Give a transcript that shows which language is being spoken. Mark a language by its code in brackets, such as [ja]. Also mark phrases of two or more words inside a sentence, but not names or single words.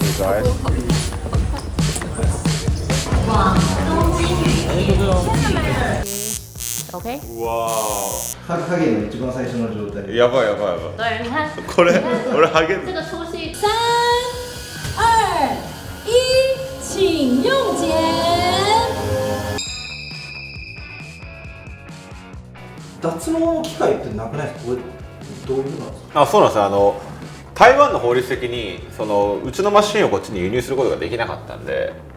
[zh] 拜。 OK。哇 [ja] ハゲの一番最初の状態。やばいやばいやばい。 [zh] 对，你看， [ja] これ俺ハゲ。 [zh] 这个粗细。 3、2、1，请用剪。 [ja] 脱毛の機械ってなくないですか？これどういうのなんですか？あ、そうなんですよ。台湾の法律的にうちのマシンをこっちに輸入することができなかったんで。